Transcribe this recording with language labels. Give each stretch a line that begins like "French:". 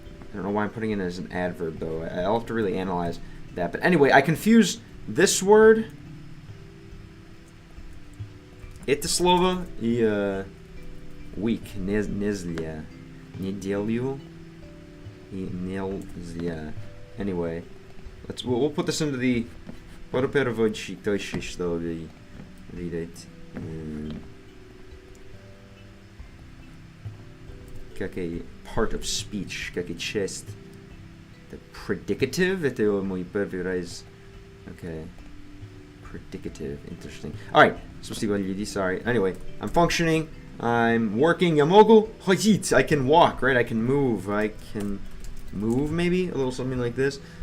English: I don't know why I'm putting it as an adverb though. I'll have to really analyze that. But anyway, I confused this word.
Russian: Это слово и week. Нельзя. Неделю и нельзя.
English: Anyway, we'll put this into the
Russian: переводчик, что вы видите.
English: Как a part of speech,
Russian: как a часть.
English: The predicative,
Russian: это мой первый раз.
English: Okay. Predicative, interesting. Alright,
Russian: спасибо, люди,
English: sorry. Anyway, I'm functioning, I'm working,
Russian: я могу ходить,
English: I can walk, right? I can move, maybe? A little something like this.